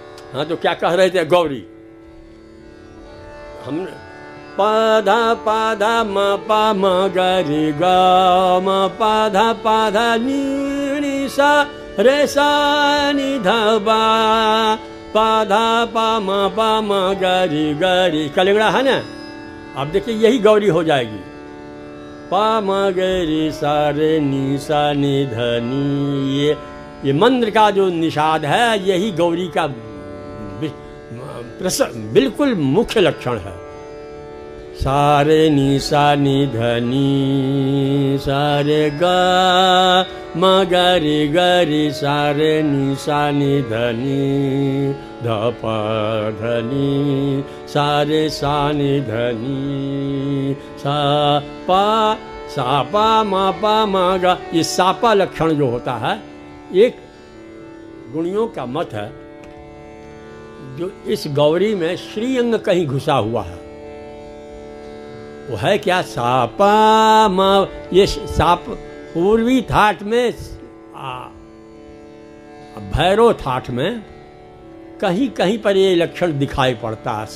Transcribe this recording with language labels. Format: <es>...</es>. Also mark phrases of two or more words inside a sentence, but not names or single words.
<hi>हाँ, तो क्या कह रहे थे गौरी? हम पाधा पाधा म पा म गरी ग म पाधा पाधा नी सा रे सा नि ध बा पाधा पा म गरी गरी कलिंगड़ा है ना। अब देखिए यही गौरी हो जाएगी। पा म गरी सा रे नी सा नि ध नी। ये मंत्र का जो निषाद है यही गौरी का बिल्कुल मुख्य लक्षण है। सारे नी सा नि ध नी सारे ग म गरी गरी सारे नी सा नि ध नी ध प ध नी सारे सा नि ध नी सा पा म ग। ये सापा लक्षण जो होता है एक गुणियों का मत है जो इस गौरी में श्रीअंग कहीं घुसा हुआ है। वो है क्या? सापा म। ये साप पूर्वी थाट में भैरव थाट में कहीं कहीं पर ये लक्षण दिखाई पड़ता है।</hi>